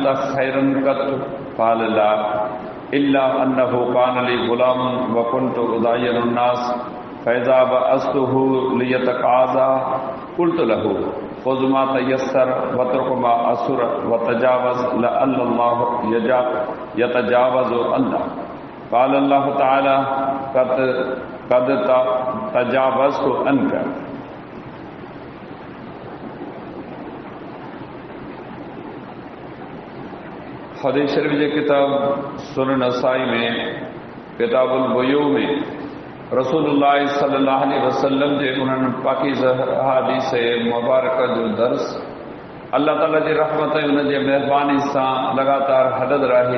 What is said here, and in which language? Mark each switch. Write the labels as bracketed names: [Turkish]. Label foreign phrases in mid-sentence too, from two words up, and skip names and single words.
[Arabic] خيرا قط قال لا إلا أنه كان لي غلام وكنت أداين الناس فإذا بعثته ليتقاضى قلت له خذ ما تيسر واترك ما عسر وتجاوز لعل الله يتجاوز عنا قال الله تعالى قد تجاوزت عنك. [Sindhi] हदीस शरीफ जे किताब सुनन नसाई में किताबुल बुयू में रसूलुल्लाह [Arabic] صلى الله عليه وسلم [Sindhi] जे उन्हनि पाकीज़ा हदीस मुबारक जो दर्स अल्लाह ताला जी रहमत ऐं उन जे मेहरबानी सां लगातार हलंदो रहे।